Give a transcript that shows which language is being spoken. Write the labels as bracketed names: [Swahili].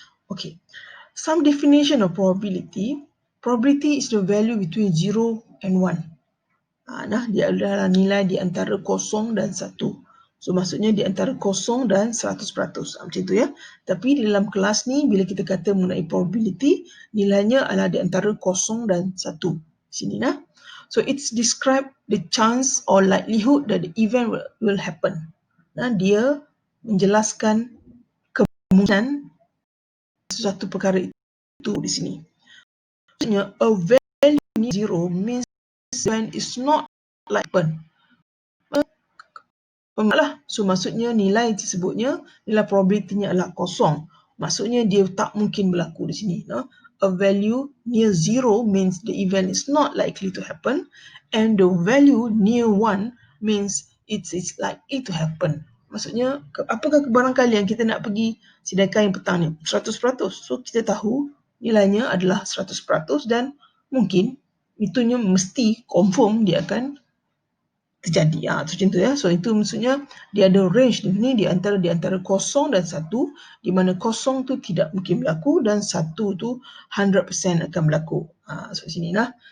[English] Okay, some definition of probability. Probability is the value between 0 and 1. [Malay] Dia adalah nilai di antara 0 dan 1. So maksudnya di antara 0 dan 100%. Macam itu Tapi di dalam kelas ni bila kita kata mengenai probability, nilainya adalah di antara 0 dan 1. [English] Sini So it's describe the chance or likelihood that the event will happen. [Malay] Dia menjelaskan kemungkinan sesuatu perkara itu di sini. [English] Maksudnya a value 0 means event is not like happen. [Malay] So maksudnya nilai tersebutnya, nilai probability-nya adalah 0. Maksudnya dia tak mungkin berlaku di sini. [English] A value near 0 means the event is not likely to happen, and the value near 1 means it's likely to happen. [Malay] Maksudnya apakah kebarangkalian kita nak pergi sidai-kain petang ni? 100%. So kita tahu nilainya adalah 100% dan mungkin itunya mesti confirm dia akan terjadi. Macam tu So itu maksudnya dia ada range ni di antara 0 dan 1, di mana 0 tu tidak mungkin berlaku dan 1 tu 100% akan berlaku. So sini lah.